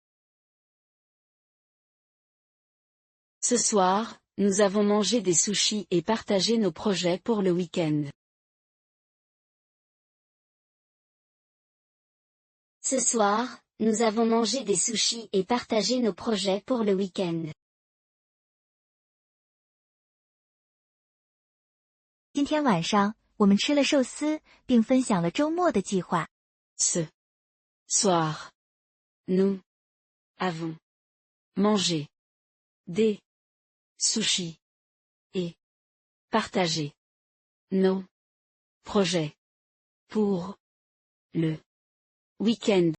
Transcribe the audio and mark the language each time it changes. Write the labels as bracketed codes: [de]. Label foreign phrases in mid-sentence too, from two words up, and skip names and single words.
[fr] Ce soir, nous avons mangé des sushis et partagé nos projets pour le week-end. Ce soir, nous avons mangé des sushis et partagé nos projets pour le week-end. [zh] 今天晚上，我们吃了寿司，并分享了周末的计划。 [fr] Ce soir, nous avons mangé des sushis et partagé nos projets pour le week-end.